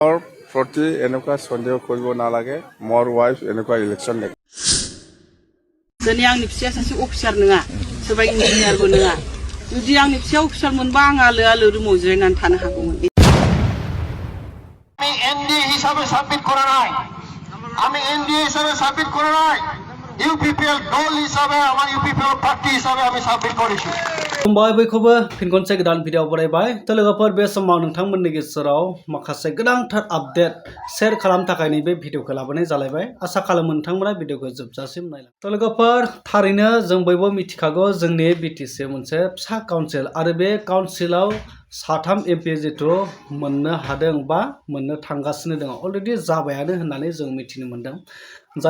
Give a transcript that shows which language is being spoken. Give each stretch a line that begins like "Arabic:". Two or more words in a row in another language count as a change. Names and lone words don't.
Assamese: মোৰ প্ৰতি এনেকুৱা সন্দেহ কৰিব নালাগে মোৰ ৱাইফ এনেকুৱা ইলেকশ্যন দেখে
Bodo: दिनै आंनि फिसाया सासे अफिसार नङा सोरबा इन्जिनियारबो नङा जुदि आंनि फिसाया अफिसार मोनबा आं आलो आलो रुमाव जिरायनानै थानो हागौमोन
Assamese: আমি এনডিএ হিসাবে সাবমিট করা নাই আমি এনডিএ হিসাবে সাবমিট করা নাই ইউপিপিএল দল হিসাবে আমার ইউপিপিএল পার্টি হিসাবে আমি সাবমিট করেছি
Bodo: खुलुमबाय बयखौबो फिन खनसे गोदान भिडिअ बरायबाय तो लोगोफोर बे समाव नोंथांमोननि गेजेराव माखासे गोनांथार
English: update share
Bodo: खालामनो थाखाय नैबे भिडिअखौ लाबोनाय जालायबाय आसा खालामो नोंथांमोना भिडिअखौ जोबजासिम नायलां तो लोगोफोर थारैनो जों बयबो मिथिखागौ जोंनि बिटिसि मोनसे फिसा काउन्सिल आरो बे काउन्सिलाव साथाम एमपि जिथु मोननो हादों बा मोननो थांगासिनो दङ अलरेडि जाबायानो होननानै जों मिथिनो मोनदों जाय